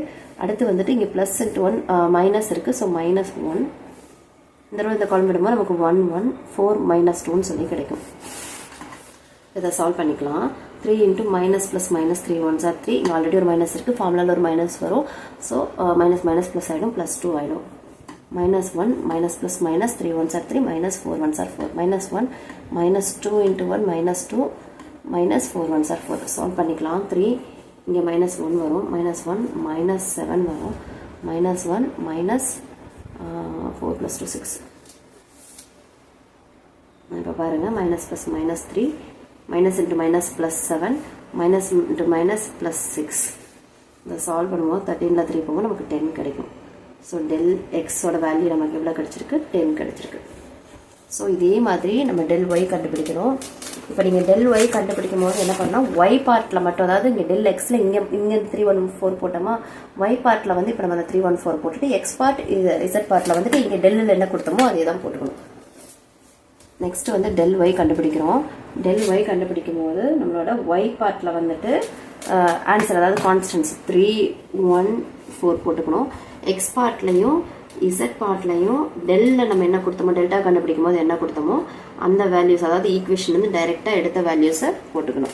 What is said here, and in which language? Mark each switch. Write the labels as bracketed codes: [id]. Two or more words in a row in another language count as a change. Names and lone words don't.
[ta] அடுத்து வந்துட்டு இங்கே [en] plus into [ta] 1 மைனஸ் இருக்குது. ஸோ -1 இந்த ரோ இந்த காலம் விடும்போது நமக்கு 1 1 4 -2ன்னு சொல்லி கிடைக்கும். இதை சால்வ் பண்ணிக்கலாம். 3 × [en] minus plus minus 3 1s are 3. [ta] இங்கே ஆல்ரெடி ஒரு மைனஸ் இருக்குது, ஃபார்முலாவில் ஒரு மைனஸ் வரும். ஸோ [en] minus minus plus [ta] ஆகிடும், +2 ஆகிடும். [en] -1 minus plus minus 3 1s are 3 minus 4 1s are 4 -1 -2 × 1 -2 minus 4 1s are 4. [ta] சால்வ் பண்ணிக்கலாம். 3 இங்கே -1 வரும், -1 -7 வரும், [en] -1 minus 4 + 2 6. [ta] இப்போ பாருங்கள், [en] minus plus minus 3 minus into minus plus 7 minus into minus plus 6. [ta] இதை சால்வ் பண்ணுவோம். 13ல் 3 போகும், நமக்கு 10 கிடைக்கும். ஸோ டெல் எக்ஸோட வேல்யூ நமக்கு எவ்வளோ கிடச்சிருக்கு 10 கிடச்சிருக்கு. ஸோ இதே மாதிரி நம்ம [en] del y [ta] கண்டுபிடிக்கணும். இப்போ நீங்கள் [en] del y [ta] கண்டுபிடிக்கும் போது என்ன பண்ணால் y பார்ட்டில் மட்டும், அதாவது இங்கே del xல இங்கே 314 போட்டோமா, y பார்ட்டில் வந்து இப்போ நம்ம அந்த 314 போட்டுட்டு x பார்ட் z பார்ட்டில் வந்துட்டு இங்கே டெல்லில் என்ன கொடுத்தோமோ அதே தான் போட்டுக்கணும். நெக்ஸ்ட் வந்து [en] del y [ta] கண்டுபிடிக்கிறோம். [en] del y [ta] கண்டுபிடிக்கும் போது நம்மளோட y பார்ட்டில் வந்துட்டு ஆன்சர், அதாவது கான்ஸ்டன்ஸ் 314 போட்டுக்கணும். எக்ஸ் பார்ட்லையும் இசட் பார்ட்லையும் டெல்ல நம்ம என்ன கொடுத்தோமோ, டெல்டா கண்டுபிடிக்கும் போது என்ன கொடுத்தோமோ அந்த வேல்யூஸ், அதாவது ஈக்குவேஷன் வந்து டைரெக்டாக எடுத்த வேல்யூஸை போட்டுக்கணும்.